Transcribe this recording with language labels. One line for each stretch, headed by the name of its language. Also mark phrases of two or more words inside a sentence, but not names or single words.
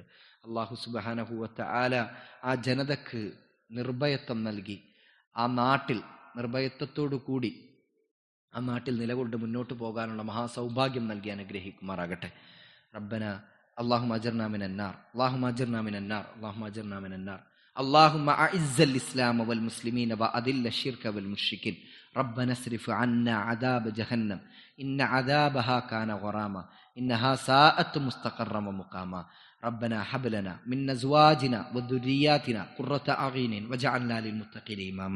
Arabic: الله سبحانه وتعالى
Malayalam: ആ ജനതക്ക് നിർഭയത്വം നൽകി ആ നാട്ടിൽ നിർഭയത്വത്തോടു കൂടി ആ നാട്ടിൽ നിലകൊണ്ട് മുന്നോട്ട് പോകാനുള്ള മഹാസൗഭാഗ്യം നൽകി അനുഗ്രഹിക്കുമാറാകട്ടെ.
Arabic: ربنا اللهم أجرنا من النار، اللهم أجرنا من النار، اللهم أجرنا من النار. اللهم أعز الإسلام والمسلمين وأذل الشرك والمشركين. ربنا اصرف عنا عذاب جهنم إن عذابها كان غراما إنها ساءت مستقرا ومقاما. ربنا هب لنا من أزواجنا وذرياتنا قرة أعين واجعلنا للمتقين إماما.